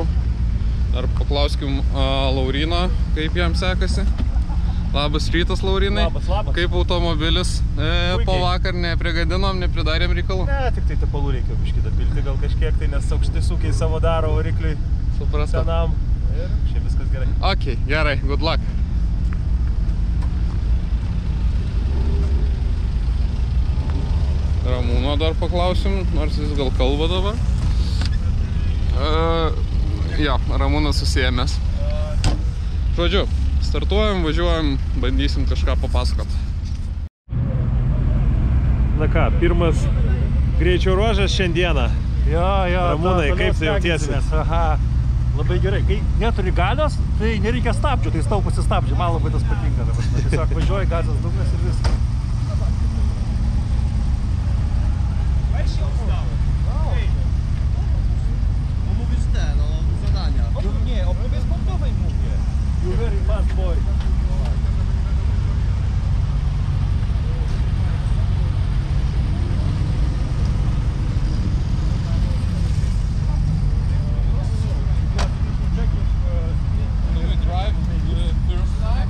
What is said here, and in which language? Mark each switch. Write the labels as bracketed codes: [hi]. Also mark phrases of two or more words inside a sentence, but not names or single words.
[lt] Dar paklauskim Lauryno, kaip jam sekasi. Labas rytas, Laurinai. Labas. Kaip automobilis po vakar neprigadinom, nepridarėm reikalų? Ne, tik tai tepalų reikia biškį dapilti gal kažkiek, tai nes aukšti sūkiai savo daro varikliui senam. Ir šiaip viskas gerai. Ok, gerai, [en] good luck. [lt] Ramūno dar paklausim, nors jis gal kalba dabar. Jo, Ramūnas susiėmęs. Žodžiu, startuojam, važiuojam, bandysim kažką papasakot. Na ką, pirmas greičio ruožas šiandieną. Jo, Ramūnai, kaip tai jautiesi? Aha, labai gerai. Kai neturi galios, tai nereikia stabdžių, tai staupusi stabdžių. Man labai tas patinka. Tiesiog važiuoji, gazas dugnas ir viskas. Nie, opowiedz sportowej mówię. [en] You very fast boy. Will we drive the first time?